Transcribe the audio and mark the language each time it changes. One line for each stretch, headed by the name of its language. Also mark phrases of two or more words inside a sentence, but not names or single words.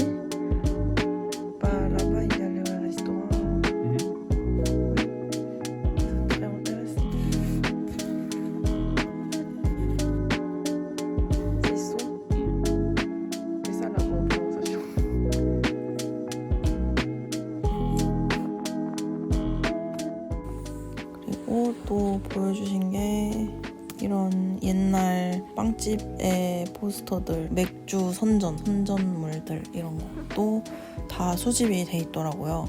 French: Bah là-bas il y a le restaurant. Très intéressant. C'est sous. C'est ça la bonne prononciation.
Korean: 그리고 또 보여주신 게 이런 옛날 빵집의 포스터들, 맥주 선전물들 이런 것도 다 수집이 돼 있더라고요.